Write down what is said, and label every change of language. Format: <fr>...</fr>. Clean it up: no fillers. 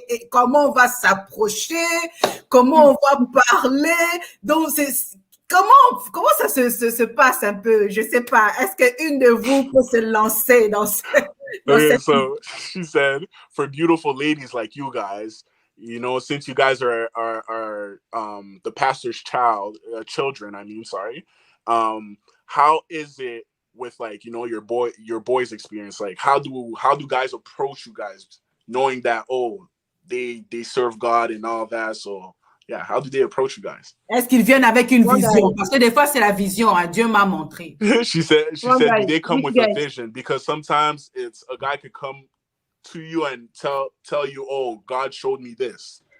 <fr>Comment on va s'approcher? Comment on va parler? Donc, comment ça se passe un peu? Je sais pas. Est-ce qu'une de vous peut se lancer dans ce...</fr> <en>Okay, so she said, for beautiful ladies like you guys, you know, since you guys are the pastor's children, I mean, sorry. How is it with like, you know, your boys' experience? Like, how do guys approach you guys, knowing that they serve God and all that? So yeah, how do they approach you guys?</en> <fr>Est-ce qu'ils viennent avec une vision? Parce que des fois, c'est la vision. Hein? Dieu m'a montré.</fr> <en>She said, do they come with a vision? Because sometimes a guy could come to you and tell you, oh, God showed me this.</en>